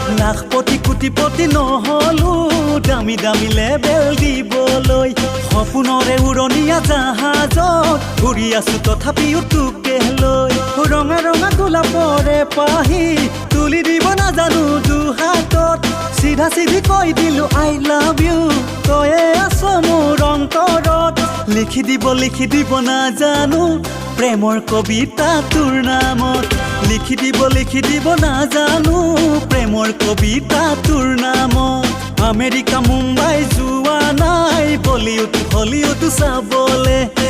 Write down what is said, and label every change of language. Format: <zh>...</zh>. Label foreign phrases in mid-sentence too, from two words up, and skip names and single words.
<as>লাখপতি, কোটিপতি নহলো, দামী দামী লেবেল দিবলৈ। সপোনৰে উৰণীয়া জাহাজত উৰি আছো তথাপিও তোকে লৈ। ৰঙা ৰঙা গোলাপৰে পাহি তুলি দিব নাজানো দুহাতত। চিধা চিধি কৈ দিলো</as> <en>I love you,</en> <as>তয়ে আছ মোৰ অন্তৰত। লিখি দিব, লিখি দিব নাজানো প্ৰেমৰ কবিতা তোৰ নামত। লিখি দিব, লিখি দিব নাজানো প্ৰেমৰ কবিতা তোৰ নামত। আমেৰিকা, মুম্বাই যোৱা নাই, বলিউড, হলিউড চাবলে।</as>